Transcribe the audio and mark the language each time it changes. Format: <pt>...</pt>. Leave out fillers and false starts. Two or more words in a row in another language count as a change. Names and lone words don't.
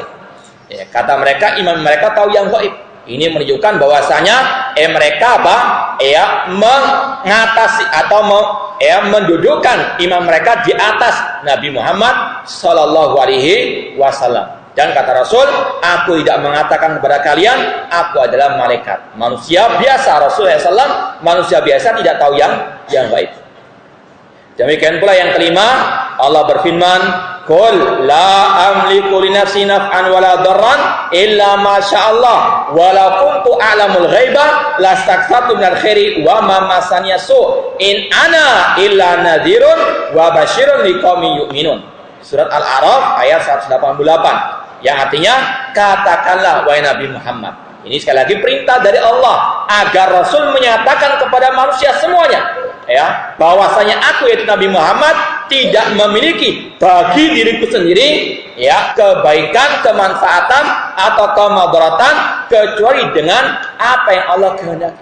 <id>Kata mereka imam mereka tahu yang gaib. Ini menunjukkan bahwasanya mereka mengatasi atau mendudukkan imam mereka di atas Nabi Muhammad</id> <ar>صلى الله عليه وسلم.</ar> <id>Dan kata Rasul, aku tidak mengatakan kepada kalian aku adalah malaikat. Manusia biasa, Rasulullah SAW manusia biasa tidak tahu yang gaib. Demikian pula yang kelima, Allah berfirman,</id> <ar>قل لا أملك لنفسي نفعا ولا ضرا إلا ما شاء الله ولو كنت أعلم الغيب لاستكثرت من الخير وما مسني السوء إن أنا إلا نذير وبشير لقوم يؤمنون.</ar> <id>Surat Al-A'raf ayat 188, yang artinya katakanlah wahai Nabi Muhammad. Ini sekali lagi perintah dari Allah agar Rasul menyatakan kepada manusia semuanya, bahwasanya aku yaitu Nabi Muhammad tidak memiliki bagi diriku sendiri ya kebaikan, kemanfaatan atau kemadaratan kecuali dengan apa yang Allah kehendaki.</id>